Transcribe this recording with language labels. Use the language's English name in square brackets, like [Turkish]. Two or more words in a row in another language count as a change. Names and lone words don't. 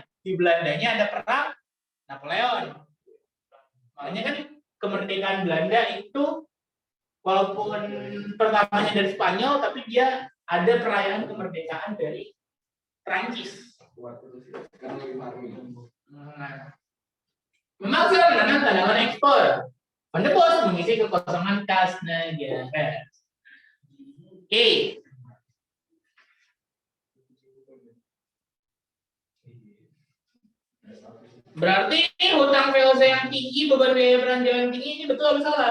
[Indonesian] Di Belandanya ada perang Napoleon. Makanya kan kemerdekaan Belanda itu walaupun pertamanya dari Spanyol, tapi dia ada perayaan kemerdekaan dari Prancis. Memaksa menanam tanaman ekspor. Van de Bosch mengisi kekosongan kas negara. Oke. Berarti hutang VOC yang tinggi, beban biaya perancangan yang tinggi, ini betul atau salah?